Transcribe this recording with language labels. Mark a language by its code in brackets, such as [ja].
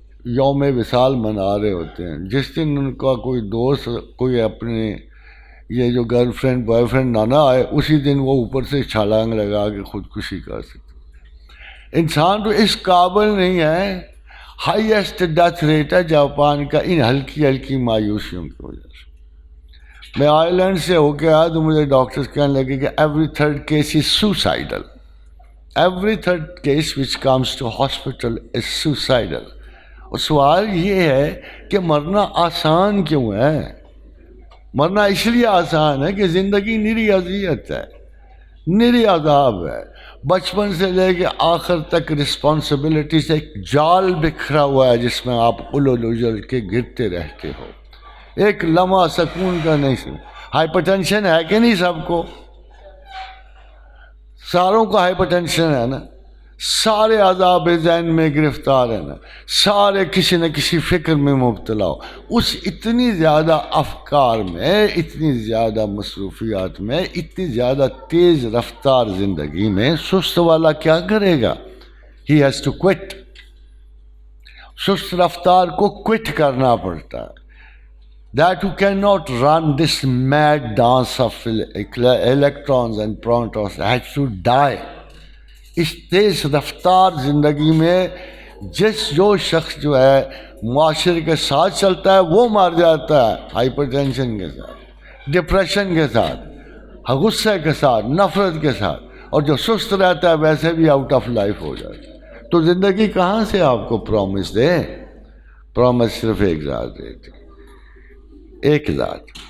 [ur] یوم وصال منا رہے ہوتے ہیں. جس دن ان کا کوئی دوست کوئی اپنے یہ جو گرل فرینڈ بوائے فرینڈ نہ آئے اسی دن وہ اوپر سے چھلانگ لگا کے خودکشی کر سکتے. انسان تو اس قابل نہیں ہے. [en] highest death rate [ur] ہے جاپان کا ان ہلکی ہلکی مایوسیوں کی وجہ سے. میں آئرلینڈ سے ہو کے آیا تو مجھے ڈاکٹرز کہنے لگے کہ [en] Every third case is suicidal. Every third case which comes to hospital is suicidal. [ur] اور سوال یہ ہے کہ مرنا آسان کیوں ہے؟ مرنا اس لیے آسان ہے کہ زندگی نری اذیت ہے، نری عذاب ہے. بچپن سے لے کے آخر تک رسپانسبلٹی سے ایک جال بکھرا ہوا ہے جس میں آپ الجھل اجل کے گرتے رہتے ہو. ایک لمحہ سکون کا نہیں. ہائپر ٹینشن ہے کہ نہیں سب کو؟ ساروں کو ہائپر ٹینشن ہے نا. سارے عذاب ذہن میں گرفتار ہیں نا. سارے کسی نہ کسی فکر میں مبتلا ہو. اس اتنی زیادہ افکار میں، اتنی زیادہ مصروفیات میں، اتنی زیادہ تیز رفتار زندگی میں سست والا کیا کرے گا؟ [en] He has to quit. [ur] سست رفتار کو کوئٹ کرنا پڑتا ہے. [en] That who cannot run this mad dance of electrons and protons has to die. [ur] اس تیز رفتار زندگی میں جو شخص جو ہے معاشرے کے ساتھ چلتا ہے وہ مر جاتا ہے. ہائپر ٹینشن کے ساتھ، ڈپریشن کے ساتھ، غصے کے ساتھ، نفرت کے ساتھ. اور جو سست رہتا ہے ویسے بھی [en] out of life [ur] ہو جاتا ہے. تو زندگی کہاں سے آپ کو پرومس دے؟ پرومس صرف ایک ذات دیتی، ایک ذات.